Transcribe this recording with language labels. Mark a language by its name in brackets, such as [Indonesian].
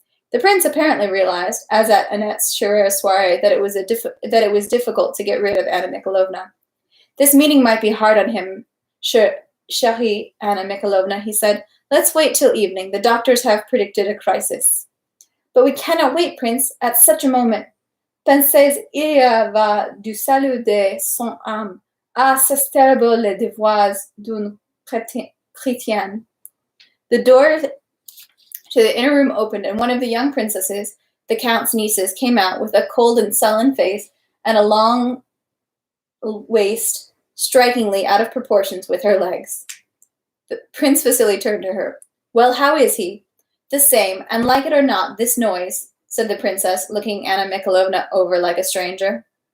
[English] The prince apparently realized, as at Annette's Scherer's soirée, that it was difficult to get rid of Anna Mikhailovna. This meeting might be hard on him, chérie Anna Mikhailovna, he said. Let's wait till evening. The doctors have predicted a crisis. But we cannot wait, Prince, at such a moment. [French] Pensez, il y va du salut de son âme. Ah, c'est terrible les devoirs d'une chrétienne. [English] The door to the inner room opened, and one of the young princesses, the count's nieces, came out with a cold and sullen face and a long waist, strikingly out of proportions with her legs. Prince Vasily turned to her. Well, how is he? The same, and like it or not, this noise, said the princess, looking Anna Mikhailovna over like a stranger.